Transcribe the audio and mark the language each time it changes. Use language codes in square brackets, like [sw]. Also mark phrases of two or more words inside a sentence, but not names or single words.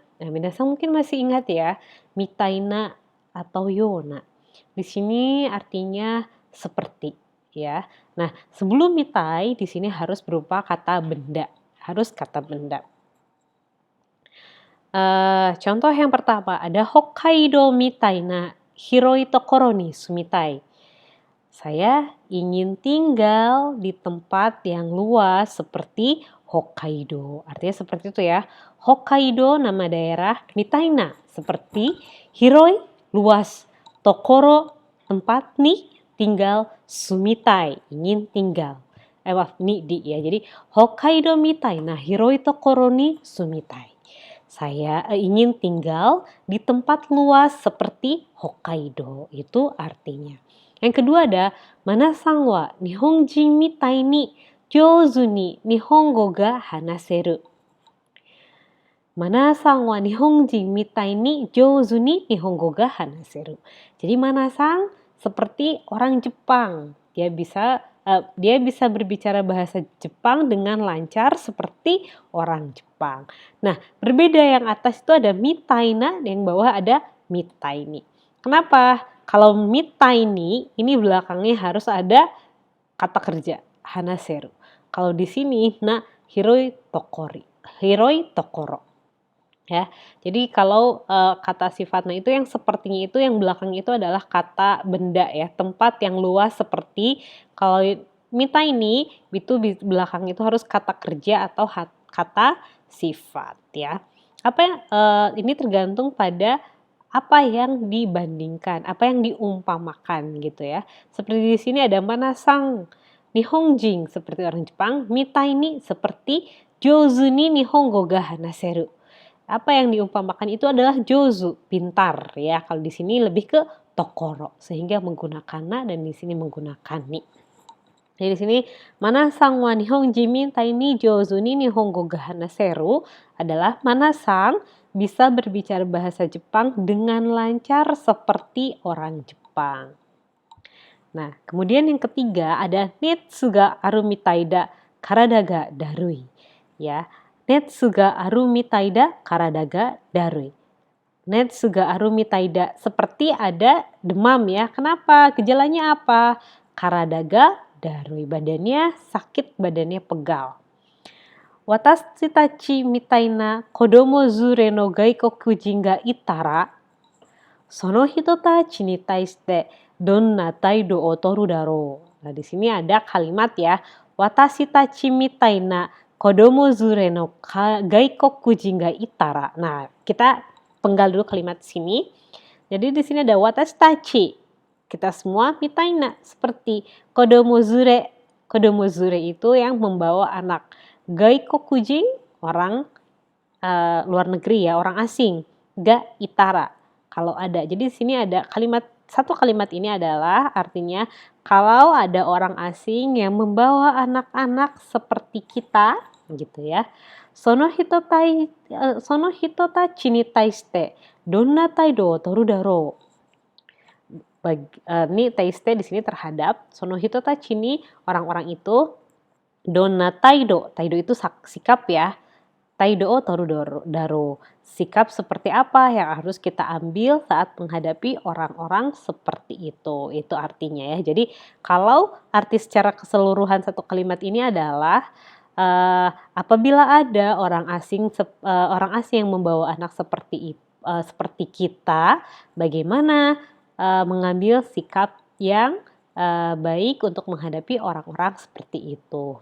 [id] Nah, minasan mungkin masih ingat ya, mitaina atau yona. Di sini artinya seperti ya. Nah, sebelum mitai di sini harus berupa kata benda. harus kata benda. Contoh yang pertama ada [ja] 北海道みたいな広い所に住みたい. [id] Saya ingin tinggal di tempat yang luas seperti Hokkaido. Artinya seperti itu ya. Hokkaido nama daerah, mitaina seperti, hiroi luas, tokoro tempat, ni tinggal, sumitai ingin tinggal. Ni di ya. [ja] Jadi 北海道みたいな広い所に住みたい. [id] Saya ingin tinggal di tempat luas seperti Hokkaido. Itu artinya. Yang kedua ada [ja] マナさんは日本人みたいに上手に日本語が話せる. マナさんは日本人みたいに上手に日本語が話せる. [id] Jadi Mana-san seperti orang Jepang. Dia bisa berbicara bahasa Jepang dengan lancar seperti orang Jepang. Nah, berbeda yang atas itu ada mitaina, yang bawah ada mitaini. Kenapa? Kalau mitaini, ini belakangnya harus ada kata kerja, hanaseru. Kalau di sini, [ja] 広い所. [id] Ya, jadi kalau kata sifatnya itu yang sepertinya itu yang belakang itu adalah kata benda ya, tempat yang luas seperti. Kalau mita ini itu belakang itu harus kata kerja atau kata sifat ya. Ini tergantung pada apa yang dibandingkan, apa yang diumpamakan gitu ya. Seperti di sini ada Mana-san Nihonjin seperti orang Jepang, mita ini seperti [ja] 上手に日本語が話せる. [id] Apa yang diumpamakan itu adalah jouzu, pintar ya. Kalau di sini lebih ke tokoro sehingga menggunakan na, dan di sini menggunakan ni. Jadi di sini [ja] マナさんは日本人みたいに上手に日本語が話せる [id] adalah Mana-san bisa berbicara bahasa Jepang dengan lancar seperti orang Jepang. Nah, kemudian yang ketiga ada [ja] 熱があるみたいだ体がだるい. Ya. 熱があるみたいだ体がだるい. 熱があるみたいだ [id] seperti ada demam ya. Kenapa? Gejalanya apa? [ja] 体がだるい. [id] Badannya sakit, badannya pegal. [ja] 私たちみたいな子供連れの外国人がいたら、その人たちに対してどんな態度を取るだろう. [id] Nah, di sini ada kalimat ya. [ja] 私たちみたいな子供連れの外国人がいたら. [id] Nah, kita penggal dulu kalimat sini. Jadi di sini ada [ja] 私たち. [id] Kita semua [ja] みたいな [id] seperti [ja] 子供連れ. 子供連れ [id] itu yang membawa anak. Gaikokujin orang luar negeri ya, orang asing. [ja] がいたら [id] kalau ada. Jadi di sini ada satu kalimat ini adalah artinya kalau ada orang asing yang membawa anak-anak seperti kita gitu ya. [ja] その人たちに対してどんな態度を取るだろう. に対して [id] di sini terhadap, [ja] その人たちに [id] orang-orang itu, [ja] どんな態度 [id] itu sikap ya. [ja] 態度を取るだろう, [id] sikap seperti apa yang harus kita ambil saat menghadapi orang-orang seperti itu. Itu artinya ya. Jadi kalau arti secara keseluruhan satu kalimat ini adalah apabila ada orang asing yang membawa anak seperti kita, bagaimana mengambil sikap yang baik untuk menghadapi orang-orang seperti itu.